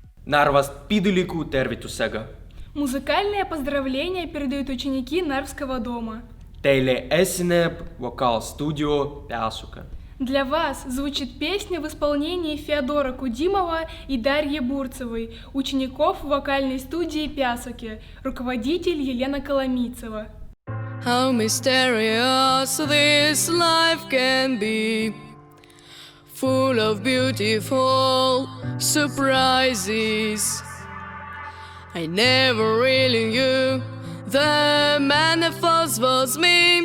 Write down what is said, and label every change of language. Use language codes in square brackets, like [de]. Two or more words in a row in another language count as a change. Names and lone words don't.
[et] Narvast piduliku tervitusega. [ru] Музыкальные поздравления передают ученики Нарвского дома. [et] Teile esineb вокал-студио Peasuke. [ru] Для вас звучит песня в исполнении Феодора Кудимова и Дарьи Бурцевой, учеников вокальной студии Пясоки, руководитель Елена Коломийцева. [en] How mysterious this life can be, full of beautiful surprises. I never really knew the manifold was me.